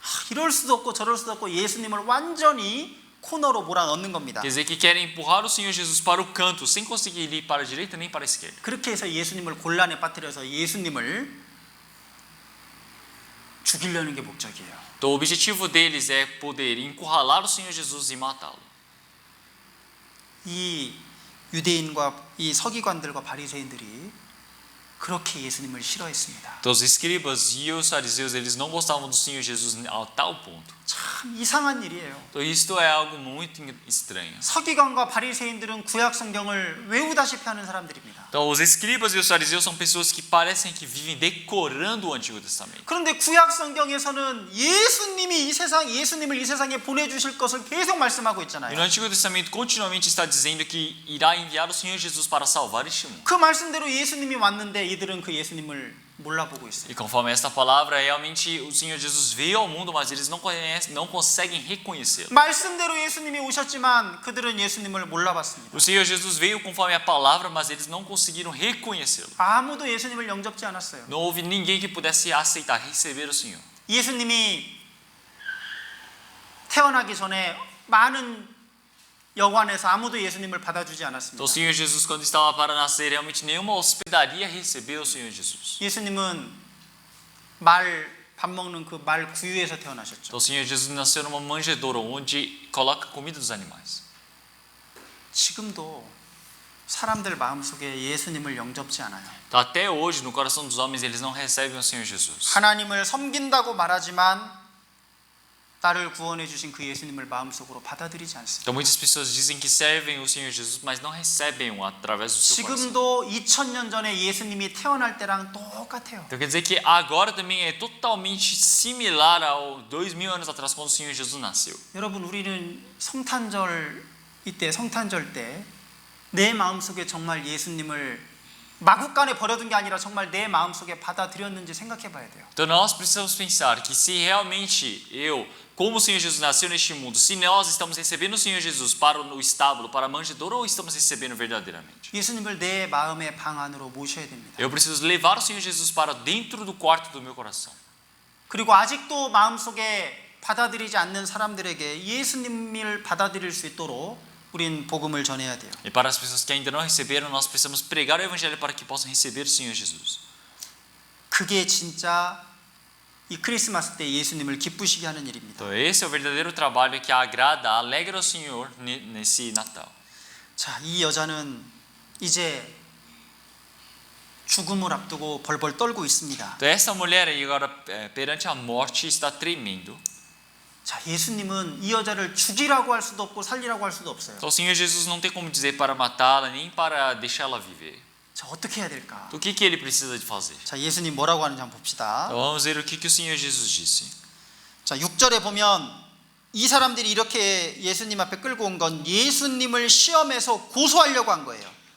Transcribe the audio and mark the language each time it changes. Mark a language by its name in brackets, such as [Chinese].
[Korean] 이럴 수도 없고 저럴 수도 없고 예수님을 완전히 코너로 몰아넣는 겁니다. [Portuguese] Quer dizer que querem empurrar o Senhor Jesus para o canto, sem conseguir ir para a direita nem para a esquerda. [Korean] 그렇게 해서 예수님을 곤란에 빠뜨려서 예수님을 죽이려는 게 목적이에요. [Portuguese] Então, o objetivo deles é poder encurralar o Senhor Jesus e matá-lo. [Korean] 이 유대인과 이 서기관들과 바리새인들이 그렇게 예수님을 싫어했습니다. [Portuguese] Então, os escribas e os fariseus, eles não gostavam do Senhor Jesus a tal ponto. [Korean] 참 이상한 일이에요. [Portuguese] Então, isto é algo muito estranho. [Korean] 서기관과 바리새인들은 구약 성경을 외우다시피 하는 사람들입니다. [Portuguese] Então, os escribas e os fariseus são pessoas que parecem que vivem decorando o Antigo Testamento. [Korean] 그런데 구약 성경에서는 예수님을 이 세상에 보내주실 것을 계속 말씀하고 [Portuguese] E [Korean] 있잖아요. [Portuguese] no Antigo Testamento continuamente está dizendo que irá enviar o Senhor Jesus para salvar este mundo. [Korean] 그 말씀대로 예수님이 왔는데 이들은 그 예수님을 몰라보고 있어요. [Portuguese] E conforme esta palavra, realmente o Senhor Jesus veio ao mundo, mas eles não conhecem, não conseguem reconhecê-lo. [Korean] 말씀대로 예수님이 오셨지만 그들은 예수님을 몰라봤습니다. [Portuguese] O Senhor Jesus veio conforme a palavra, mas eles não conseguiram reconhecê-lo. [Korean] 아무도 예수님을 영접지 않았어요. [Portuguese] Não houve ninguém que pudesse aceitar, receber o Senhor. [Korean] 예수님이 태어나기 전에 많은 여관에서 아무도 예수님을 받아주지 않았습니다. [Portuguese] Então o Senhor Jesus, quando estava para nascer, realmente nenhuma hospedaria recebeu o Senhor Jesus. [Korean] 예수님은 밥 먹는 그 말 구유에서 태어나셨죠. [Portuguese] Então o Senhor Jesus nasceu numa manjedoura, onde coloca comida dos animais. [Korean] 지금도 사람들 마음속에 예수님을 영접지 않아요. [Portuguese] Então, até hoje, no coração dos homens, eles não recebem o Senhor Jesus. [Korean] 하나님을 섬긴다고 말하지만 나를 구원해 주신 그 예수님을 마음속으로 받아들이지 않습니다. [Portuguese] Então muitas pessoas dizem que servem o Senhor Jesus, mas não recebem-o através do seu coração. [Korean] 지금도 2000년 전에 예수님이 태어날 때랑 똑같아요. [Portuguese] Então quer dizer que agora também é totalmente similar ao 2000 anos atrás, quando o Senhor Jesus nasceu. [Korean] 여러분, 우리는 성탄절 때 내 마음속에 정말 예수님을 마구간에 버려둔 게 아니라 정말 내 마음속에 받아들였는지 생각해 봐야 돼요. [Portuguese] Então nós precisamos pensar que se realmente como o Senhor Jesus nasceu neste mundo, se nós estamos recebendo o Senhor Jesus para o estábulo, para a manjedoura, ou estamos recebendo verdadeiramente? [Korean] 예수님을 내 마음의 방 안으로 모셔야 됩니다. [Portuguese] Eu preciso levar o Senhor Jesus para dentro do quarto do meu coração. [Korean] 그리고 아직도 마음속에 받아들이지 않는 사람들에게 예수님을 받아들일 수 있도록 우린 복음을 전해야 돼요. [Portuguese] E para as pessoas que ainda não receberam, nós precisamos pregar o evangelho para que possam receber o Senhor Jesus. [Korean] 그게 진짜 이 크리스마스 때 예수님을 기쁘시게 하는 일입니다. [Portuguese] Então esse é o verdadeiro trabalho que agrada, alegra o Senhor nesse Natal. [Korean] 자, 이 여자는 이제 죽음을 앞두고 벌벌 떨고 있습니다. [Portuguese] Então essa mulher aí agora perante a morte está tremendo. [Korean] 자, 예수님은 이 여자를 죽이라고 할 수도 없고 살리라고 할 수도 없어요. [Portuguese] Então o Senhor Jesus não tem como dizer para matá-la nem para deixá-la viver. [Korean] 자, 어떻게 해야 될까? [Portuguese] Então o que ele precisa de fazer? [Korean] 자, 예수님 뭐라고 하는지 한번 봅시다. [Portuguese] Então vamos ver o que o Senhor Jesus disse. [Korean] 자, 6절에 보면 이 사람들이 이렇게 예수님 앞에 끌고 온 건 예수님을 시험해서 고소하려고 한 거예요.